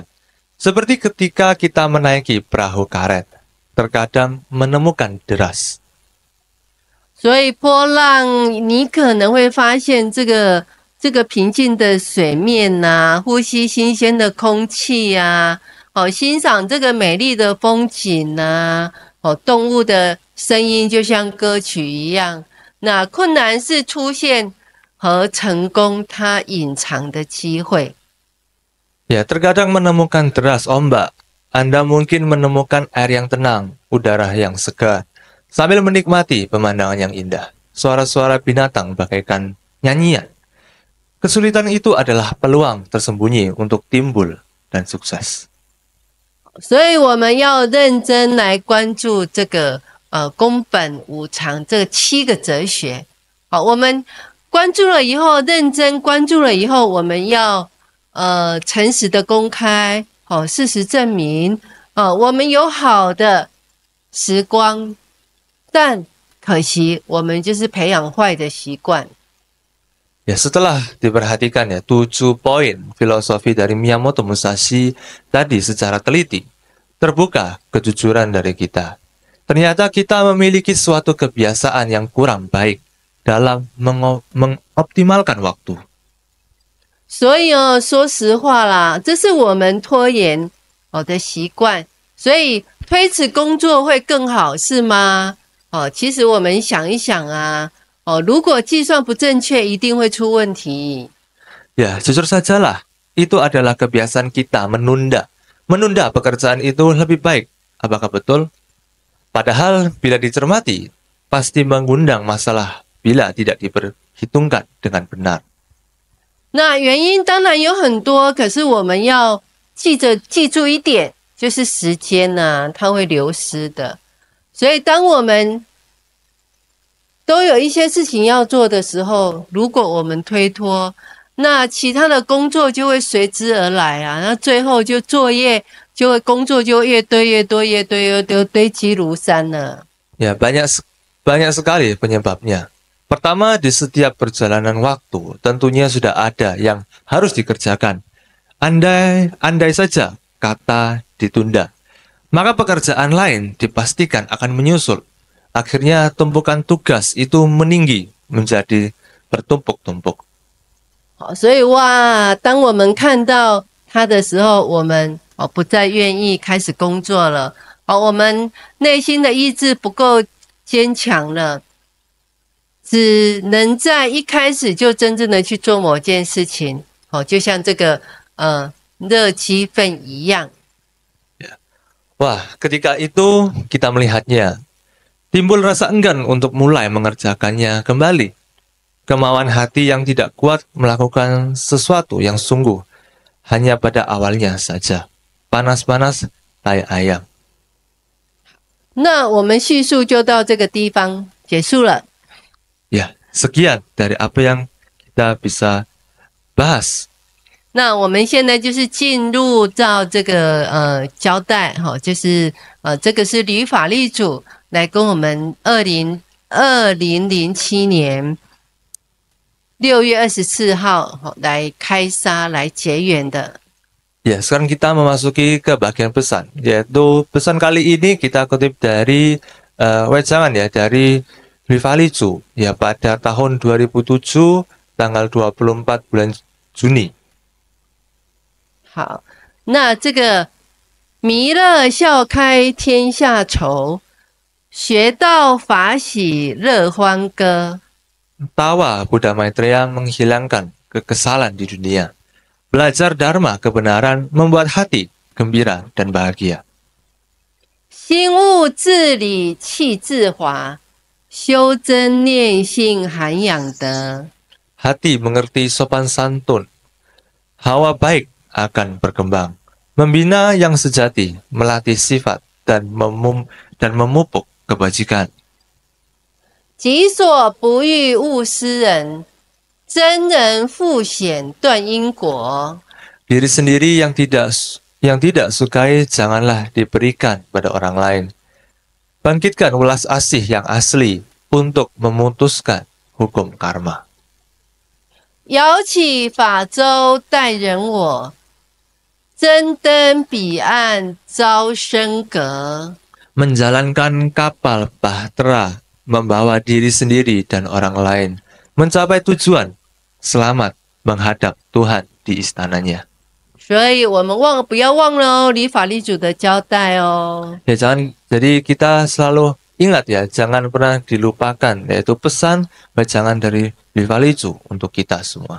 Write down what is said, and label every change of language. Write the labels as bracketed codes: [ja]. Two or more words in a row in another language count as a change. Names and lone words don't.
[id] Seperti ketika kita menaiki perahu karet, terkadang menemukan deras. [zh] 所以波浪，你可能会发现这个平静的水面呼吸新鲜的空气欣赏这个美丽的风景动物的声音就像歌曲一样。那困难是出现和成功它隐藏的机会。 [id] Ya, terkadang menemukan deras ombak. Anda mungkin menemukan air yang tenang, udara yang segar, sambil menikmati pemandangan yang indah. Suara-suara binatang bagaikan nyanyian. Kesulitan itu adalah peluang tersembunyi untuk timbul dan sukses. [zh] 所以我们要认真来关注这个宫本无常这7个哲学。好，我们关注了以后，认真关注了以后，我们要诚实的公开，事实证明，我们有好的时光，但可惜我们就是培养坏的习惯。 [id] Ya, setelah diperhatikan ya 7 poin filosofi dari Miyamoto Musashi tadi secara teliti, terbuka kejujuran dari kita. Ternyata kita memiliki suatu kebiasaan yang kurang baik dalam mengoptimalkan waktu. [zh] 所以说实话啦，这是我们拖延的习惯，所以推迟工作会更好，是吗？其实我们想一想啊，如果计算不正确，一定会出问题。 [id] Ya, jujur sajalah, itu adalah kebiasaan kita menunda. Menunda pekerjaan itu lebih baik. Apakah betul? Padahal bila dicermati, pasti mengundang masalah bila tidak diperhitungkan dengan benar. [zh] 那原因当然有很多，可是我们要记住一点，就是时间呢，它会流失的。所以当我们都有一些事情要做的时候，如果我们推脱，那其他的工作就会随之而来啊。那最后就作业就会工作就越堆越多，越堆越多，堆积如山了。 [id] Ya, banyak sekali penyebabnya. Pertama, di setiap perjalanan waktu tentunya sudah ada yang harus dikerjakan. Andai saja kata ditunda, maka pekerjaan lain dipastikan akan menyusul. Akhirnya tumpukan tugas itu meninggi menjadi bertumpuk-tumpuk. [zh] 好，所以哇，当我们看到它的时候，我们不再愿意开始工作了。我们内心的意志不够坚强了。只能在一开始就真正的去做某件事情，就像这个热鸡粪一样。 [id] Wah, ketika itu kita melihatnya, timbul rasa enggan untuk mulai mengerjakannya kembali. Kemauan hati yang tidak kuat melakukan sesuatu yang sungguh hanya pada awalnya saja. Panas-panas tai ayam. [zh] 那我们叙述就到这个地方结束了。 [id] Ya, sekian dari apa yang kita bisa bahas. [zh] 那我们现在就是进入到这个交代就是这个是吕法力主来跟我们2007年6月24号来开沙来结缘的。 [id] Ya, sekarang kita memasuki ke bagian pesan, yaitu pesan kali ini kita kutip dari wejangan ya dari Rifalicu ya pada tahun 2007 tanggal 24 bulan Juni. [zh] 好，那这个弥勒笑开天下愁，学道法喜乐欢歌。 [id] Tawa Buddha Maitreya menghilangkan kekesalan di dunia. Belajar Dharma kebenaran membuat hati gembira dan bahagia. [zh] 心悟自理气自华，修真念性涵养德。 [id] Hati mengerti sopan santun. Hawa baik akan berkembang. Membina yang sejati, melatih sifat dan memupuk kebajikan. [zh] 己所不欲勿施人，真人复显断因果。 [id] Diri sendiri yang tidak sukai janganlah diberikan pada orang lain. Bangkitkan ulas asih yang asli untuk memutuskan hukum karma. [zh] 摇起法舟待人我，真登彼岸招生阁。 [id] Menjalankan kapal bahtera, membawa diri sendiri dan orang lain, mencapai tujuan, selamat menghadap Tuhan di istananya. [zh] 所以我们不要忘了礼法力主的交代哦。 [id] Ya, jadi kita selalu ingat ya, jangan pernah dilupakan, yaitu pesan wejangan dari Rifalicu untuk kita semua.